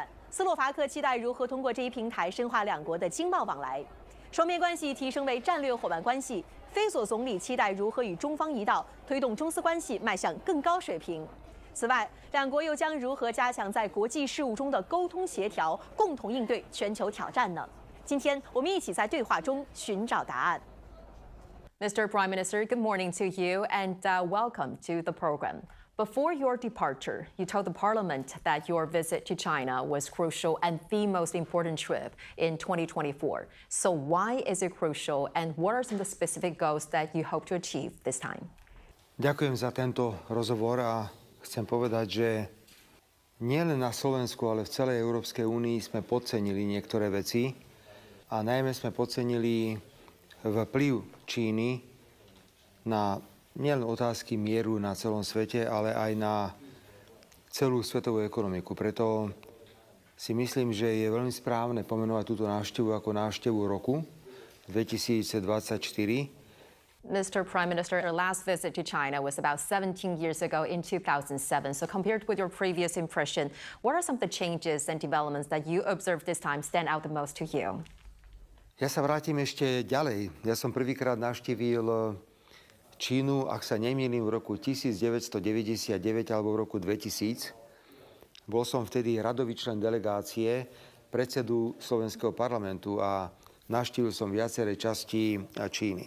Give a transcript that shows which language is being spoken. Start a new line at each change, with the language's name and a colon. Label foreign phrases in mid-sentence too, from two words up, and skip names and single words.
Chinese: 斯洛伐克期待如何通过这一平台深化两国的经贸往来，双边关系提升为战略伙伴关系。菲佐总理期待如何与中方一道推动中斯关系迈向更高水平。此外，两国又将如何加强在国际事务中的沟通协调，共同应对全球挑战呢？今天我们一起在对话中寻找答案。Mr.
English: Prime Minister, good morning to you and welcome to the program. Before your departure, you told the Parliament that your visit to China was crucial and the most important trip in 2024. So why is it crucial and what are some of the specific goals that you hope to achieve this time?
Slovak: Ďakujem za tento rozhovor a chcem povedať, že nielen na Slovensku, ale v celej Európskej únii sme podcenili niektoré veci a najmä sme podcenili vplyv Číny na nielen otázky mieru na celom svete, ale aj na celú svetovú ekonomiku. Preto si myslím, že je veľmi správne pomenovať túto návštevu ako návštevu roku 2024.
English: Mr. Prime Minister, your last visit to China was about 17 years ago in 2007. So compared with your previous impression, what are some of the changes and developments that you observed this time stand out the most to you?
Slovak: Ja sa vrátim ešte ďalej. Ja som prvýkrát navštívil Čínu, ak sa nemýlim, v roku 1999 alebo v roku 2000. Bol som vtedy radový člen delegácie predsedu Slovenského parlamentu a navštívil som viaceré časti Číny.